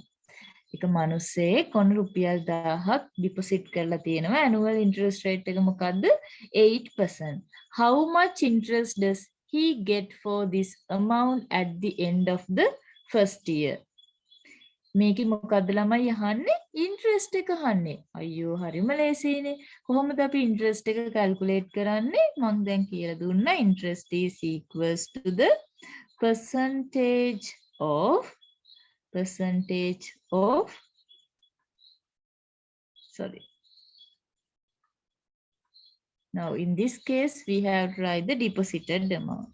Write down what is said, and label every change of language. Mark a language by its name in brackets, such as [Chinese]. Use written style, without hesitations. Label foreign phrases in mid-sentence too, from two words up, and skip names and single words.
[Sinhala] එක මිනිස්සෙක් කොන රුපියල් 1000ක් ඩිපොසිට් කරලා තියෙනවා [English] annual interest rate [Sinhala] එක මොකද්ද 8%. [English] How much interest does he get for this amount at the end of the first year? [Sinhala] මේක මොකද්ද ළමයි අහන්නේ ඉන්ට්‍රස්ට් එක අහන්නේ අයියෝ හරිම ලේසියිනේ කොහොමද අපි ඉන්ට්‍රස්ට් එක කැල්කියුලේට් කරන්නේ මම දැන් කියලා දුන්නා [English] interest is equals to the percentage of sorry. Now in this case we have to write the deposited amount.